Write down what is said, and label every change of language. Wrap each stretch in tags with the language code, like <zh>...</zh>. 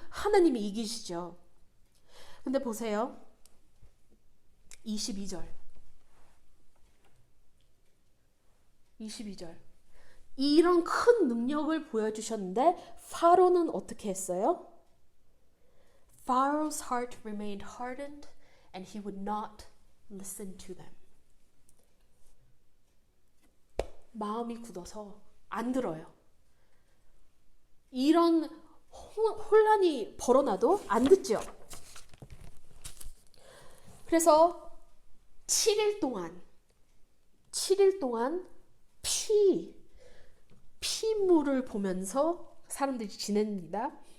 <ko>하나님이 이기시죠. 근데 보세요. 22절. 이런 큰 능력을 보여주셨는데 파로는 어떻게 했어요?</ko> <en>Pharaoh's heart remained hardened and he would not listen to them.</en> <ko>마음이 굳어서 안 들어요. 이런 혼란이 벌어나도 안 듣죠. 그래서 7일 동안 피물을 보면서 사람들이 지냅니다.</ko>